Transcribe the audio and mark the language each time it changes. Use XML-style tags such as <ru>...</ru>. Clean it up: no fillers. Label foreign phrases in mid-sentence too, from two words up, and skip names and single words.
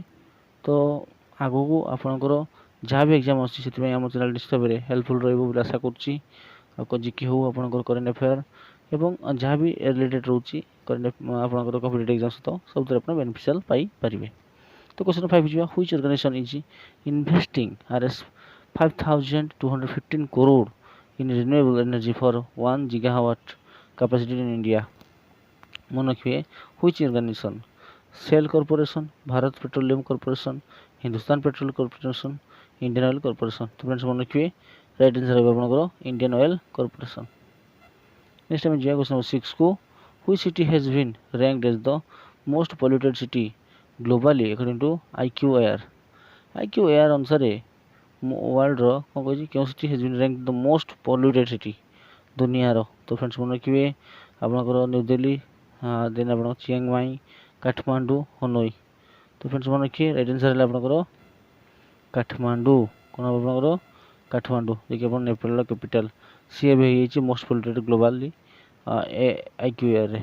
<or>ତ ଆଗକୁ ଆପଣଙ୍କର ଯାହା ବି ଏକ୍ଜାମ୍ ଆସୁଛି ସେଥିପାଇଁ ଆମ ଚ୍ୟାନେଲ୍ ନିଶ୍ଚିତ ଭାବରେ ହେଲ୍ପଫୁଲ୍ ରହିବ ବୋଲି ଆଶା କରୁଛି। ଆଉ ଜିକେ ହେଉ ଆପଣଙ୍କର</or> <en>current affair</en> <or>ଏବଂ ଯାହା ବି ରିଲେଟେଡ୍ ରହୁଛି ଆପଣଙ୍କର</or> <en>competitive exam</en> <or>ସହିତ ସବୁଥିରେ ଆପଣ ବେନିଫିସିଆଲ୍ ପାଇପାରିବେ।</or> <en>ତ question number 5 ଯିବା which organisation is investing Rs 5215 crore in renewable energy for 1 gigawatt capacity in India?</en> <or>ମନେ ରଖିବେ</or> <en>which organisation</en> <or>ସେଲ୍ କର୍ପୋରେସନ୍, ଭାରତ ପେଟ୍ରୋଲିୟମ୍ କର୍ପୋରେସନ୍, ହିନ୍ଦୁସ୍ତାନ ପେଟ୍ରୋଲ କର୍ପୋରେସନ୍, ଇଣ୍ଡିଆନ୍ ଅଏଲ୍ କର୍ପୋରେସନ୍। ତ ଫ୍ରେଣ୍ଡସ୍ ମନେ ରଖିବେ</or> <en>right answer</en> <or>ରହିବ ଆପଣଙ୍କର ଇଣ୍ଡିଆନ୍ ଅଏଲ୍ କର୍ପୋରେସନ୍।</or> <en>ନେକ୍ସଟ</en> <or>ଆମେ ଯିବା</or> <en>question number 6 କୁ which city has been ranked as the most polluted city globally according to IQAir? IQAir</en> <or>ଅନୁସାରେ ୱାର୍ଲଡର କ'ଣ କହିଛି କେଉଁ</or> <en>city has been ranked the most polluted city ଦୁନିଆର?</en> <or>ତ ଫ୍ରେଣ୍ଡସ୍ ମନେ ରଖିବେ ଆପଣଙ୍କର ନ୍ୟୁ ଦିଲ୍ଲୀ, ଦେନ୍ ଆପଣଙ୍କର ଚିଆଙ୍ଗମାଇ, କାଠମାଣ୍ଡୁ, ହନୋଇ। ତ ଫ୍ରେଣ୍ଡସ୍ ମନେ ରଖିବେ</or> <en>right answer</en> <or>ହେଲା ଆପଣଙ୍କର କାଠମାଣ୍ଡୁ। କ'ଣ ହେବ ଆପଣଙ୍କର କାଠମାଣ୍ଡୁ ଯିଏକି ଆପଣ ନେପାଳର କ୍ୟାପିଟାଲ। ସିଏ ଏବେ ହେଇଯାଇଛି</or> <en>most polluted globally</en> <or>IQAirରେ।</or>